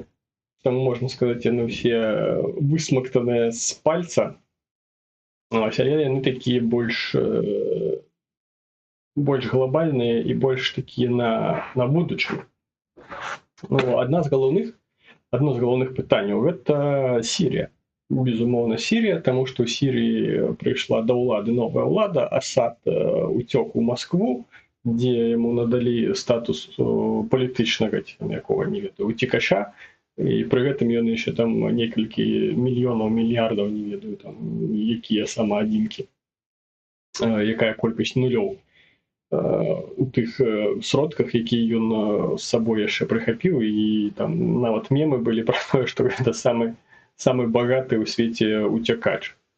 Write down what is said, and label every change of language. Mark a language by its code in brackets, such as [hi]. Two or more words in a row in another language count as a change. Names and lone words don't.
[uk] Там, можна сказати, вони всі висмоктані з пальця. Але вони такі більш глобальні і більш такі [ru] на будущее. [be] Ну, одно з галоўных пытанняў гэта Сірія. Безумоўна, Сірія, таму што ў Сірыі прыйшла да ўлады новая ўлада, Асад уцёк у Маскву, дзе яму надалі статус палітычнага, ці якога, не ведаю, уцекача, і пры гэтым ён яшчэ там некалькі мільёнаў, мільярдаў, не ведаю, там, якія самаадзінкі, якая колькасць нулёў у тых сродках, якія ён з сабой яшчэ прыхапіў, і там нават мемы былі пра тое, што гэта самы багаты ў свеце уцякач.